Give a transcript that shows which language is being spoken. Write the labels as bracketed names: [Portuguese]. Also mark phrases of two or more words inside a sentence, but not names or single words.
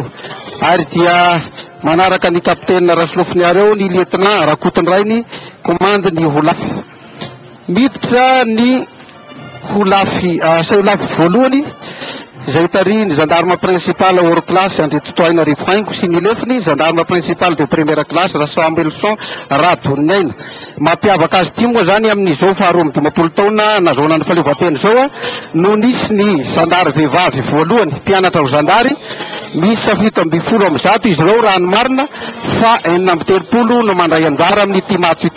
[Malagasy] Ary dia manaraka ny kapitaine Rasolofiniary eo ny lieutenant Rakotondrainy komanda ny Holafy. Miditra ny Holafy Saolafy voalohany izay tary ny [French] gendarme principal hors classe [Malagasy] André Totoaina Rivohaingo sy ny lefiny [French] gendarme principal de première classe [Malagasy] Rasoambelson Radoniaina. Mampiavaka azy ity moa zany amin'izao faharoa amby 20 taona nazahoana ny fahaleovan-tena zao no nisy ny zandary vehivavy voalohany mpianatra ho zandary misy 7 amby 100 izy ireo raha ny marina fa 9 amby 30 no mandray anjara amin'ity matso ity.